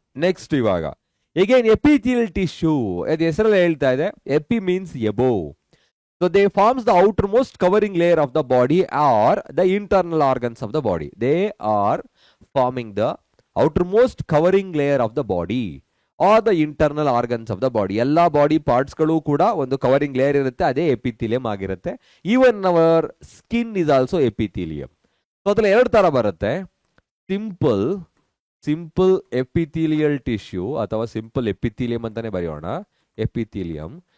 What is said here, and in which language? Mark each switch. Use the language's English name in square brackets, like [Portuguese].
[English] Next ಇವಾಗ again epithelial tissue. [Kannada] ಅದು ಹೆಸರಲ್ಲಿ ಹೇಳ್ತಾ ಇದೆ, [English] epi means above. So they forms the outermost covering layer of the body or the internal organs of the body. They are forming the outermost covering layer of the body or the internal organs of the body. [Kannada] ಎಲ್ಲ body ಪಾರ್ಟ್ಸ್ಗಳು ಕೂಡ ಒಂದು covering layer ಇರುತ್ತೆ, ಅದೇ epithelium ಆಗಿರುತ್ತೆ. [English] Even our skin is also epithelium. [Kannada] So ಅದ್ರಲ್ಲಿ 2 ತರ ಬರುತ್ತೆ, simple epithelial tissue ಅಥವಾ ಸಿಂಪಲ್ ಎಪಿಥೀಲಿಯಂ ಅಂತಾನೆ ಬರೆಯೋಣ, ಎಪಿಥೀಲಿಯಂ.